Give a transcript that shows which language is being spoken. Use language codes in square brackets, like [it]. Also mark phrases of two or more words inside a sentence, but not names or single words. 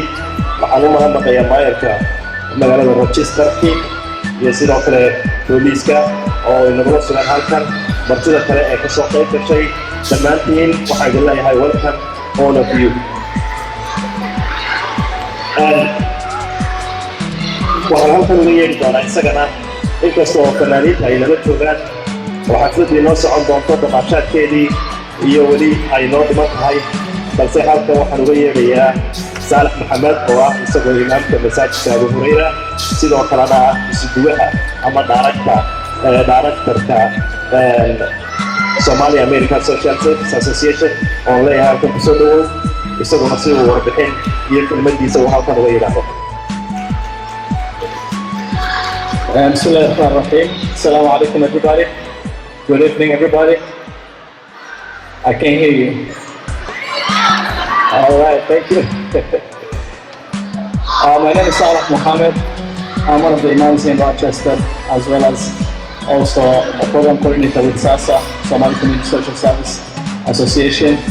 [so] Waxaan u mahadnaqayaa maayarka magaalada Rochester iyo sidoo kale booliiska oo inagula sugan halkan, martida kale ee ka soo qayb gashay. Dhammaantiin waxaan idin leeyahay [en] welcome all of you. [so] waxaan halkan uga yeedhi doonaa isagana inkasta oo fanaaniinta ay nala joogaan oo xafladii noo socon doonto dhaqaashaadkeedii iyo weli ay noo dhiman tahay, balse halkan waxaan uga yeedhayaa Saalax Maxamed oo ah isagoo imaamka masaajidka Abu Hurayra, sidoo kalena ah isuduwaha ama directorka Somali American Social Service Association oo leeyahay halkan kusoo dhawow, isaguna si uu warbixin iyo kelmadiisa uu halkan uga yidhaahdo. [ar] بسم الله الرحمن الرحيم. السلام عليكم everybody. [en] Good evening everybody. I can't hear you. All right, thank you. My name is Salah Mohammed. I'm one of the imams in Rochester, as well as also a program coordinator with SASSA, Somali Community Social Service Association.